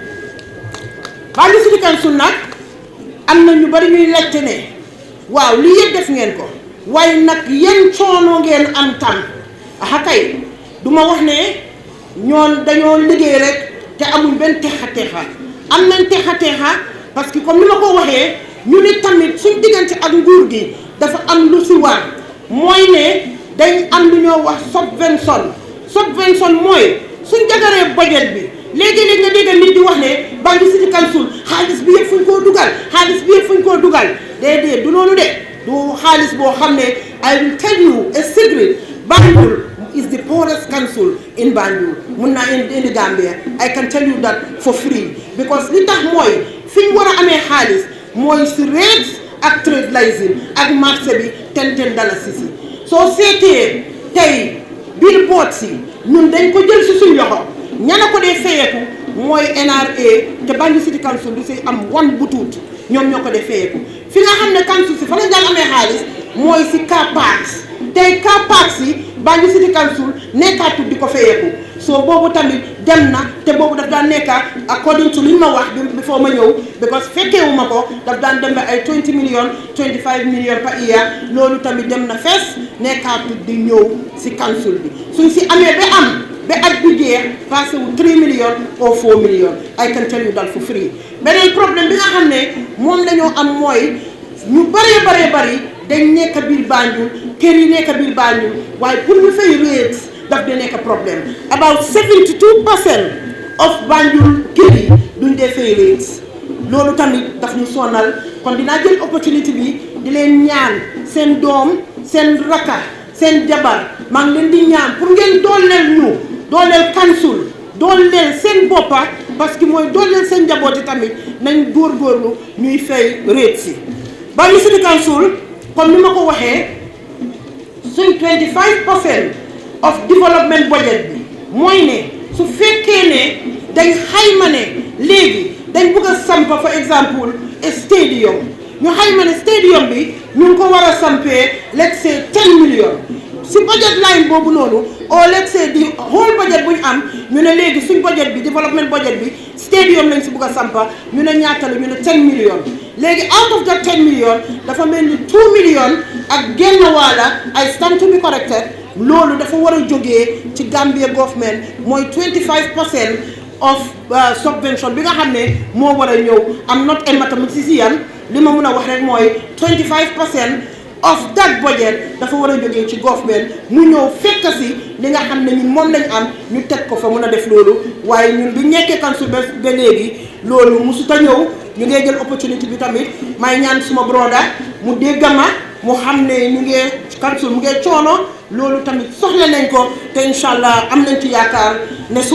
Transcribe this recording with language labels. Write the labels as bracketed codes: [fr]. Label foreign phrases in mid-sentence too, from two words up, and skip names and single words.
[wo] Banjul City Council nag am na ñu bari ñuy laajte ne waaw lii yëpp def ngeen ko waaye nag yan coono ngeen am tam kay du ma wax ne ñoon dañoo liggéey rek te amuñ benn texa am nañ texa [fr] parce que comme [wo] ni ma ko waxee ñu ne tamit suñ diggante ak nguur gi dafa am lu si war mooy ne dañ am lu ñoo wax subvention mooy suñ jagaree budget bi léegi-léegi nga dégg nit di wax ne Banjul City Council xaalis bi yëpp fuñ koo dugal déedéet du loolu de du xaalis boo xam ne [en] I will tell you a secret. Banjul is the poorest council in Banjul [wo] mun naa [en] in the Gambia. I can tell you that for free because [wo] li tax mooy fi ñu war a amee xaalis mooy si rates ak [en] trade licence [wo] ak marché bi $10 si soo seetee tey billboard si ñun dañ ko jël si suñ loxo ñana ko dee fayeeku mooy NRA te Banjul City Council du si am one butuut ñoom ñoo ko dee fayeeku fi nga xam ne council si fa lañ daan amee xaalis mooy si car parks tey car parks yi Banjul City Council nekkaatut di ko fayeeku soo boobu tamit dem na te boobu daf daan nekka [en] according to [wo] li ma wax before ma ñëw because fekkeewu ma ko daf daan dem ba ay 20 million 25 million [en] per year [wo] loolu tamit dem na fees nekkaatut di ñëw si council bi suñ si amee ba at bi jeex passé wu 3 million or 4 million [en] I can tell you that for free [wo] beneen problème bi nga xam ne moom lañoo am mooy ñu bari dañ nekk biir Banjul kër yi nekk biir Banjul waaye pour ñu fay rates daf dee nekk problème about 72% of Banjul kër yi duñ dee fay rates loolu tamit daf ñu sonal kon dinaa jël opportunité bi di leen ñaan seen doom seen rakka seen jabar maa ngi leen di ñaan pour ngeen dooleel council dooleel seen boppa [fr] parce que [wo] mooy dooleel seen njabooti tamit nañ góorgóorlu ñuy fay rates yi Banjul City Council comme ni ma ko waxee suñ 25% [en] of development budget [wo] bi mooy ne su fekkee ne dañ xayma ne léegi dañ bëgg a sampa for exemple stadium ñu xayma ne stadium bi ñu ngi ko war a sampee [en] let's say [wo] 10 million si budget line boobu noonu [en] or let's say [wo] di [en] whole budget [wo] bu ñu am ñu ne léegi suñ budget bi [en] development budget [wo] bi stadium lañ si bëgg a sampa ñu ne ñaata la ñu ne 10 million léegi [en] out of that [wo] 10 million dafa mel ni 2 million ak genn waala [en] I stand to be corrected [wo] loolu dafa war a jógee ci Gambia government mooy 25% of subvention bi nga xam ne moo war a ñëw [en] am not a mathematician [wo] li ma mun a wax rek mooy 25% [en] of that budget [wo] dafa war a jógee ci government mu ñëw fekk si li nga xam ne ñun moom lañ am ñu teg ko fa mun a def loolu waaye ñun bi nekkee council ba léegi loolu musut a ñëw ñu ngee jël opportunité bi tamit may ñaan suma broda mu dégg ma mu xam ne ñu ngee council mu ngee coono loolu tamit soxla nañ ko te [ar] incha allah [wo] am nañ ci yaakaar ne su